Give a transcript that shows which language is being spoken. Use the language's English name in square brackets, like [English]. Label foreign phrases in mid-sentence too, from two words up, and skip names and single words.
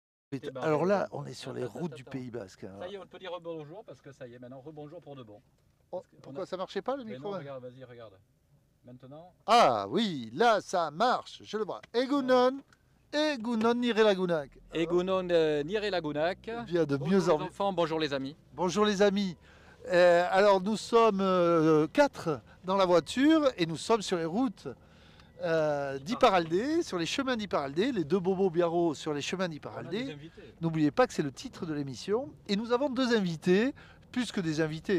[French] Alors là, on est sur les routes du Pays Basque, hein. Ça y est, on peut dire rebonjour parce que ça y est, maintenant rebonjour pour de bon. Oh, pourquoi ça marchait pas le Mais micro? non, regarde, vas-y, regarde. Maintenant, Ah oui, là ça marche, je le vois. [Basque] Egunon nire lagunak. Egunon Nire Lagunak. [French] Bien de Bonjour mieux les en mieux. enfants, bonjour les amis. Bonjour les amis. Alors nous sommes 4 dans la voiture et nous sommes sur les routes d'Iparaldé, sur les chemins d'Iparaldé, les deux bobos biarros sur les chemins On a des d'Iparaldé. invités. N'oubliez pas que c'est le titre de l'émission. Et nous avons deux invités, plus que des invités.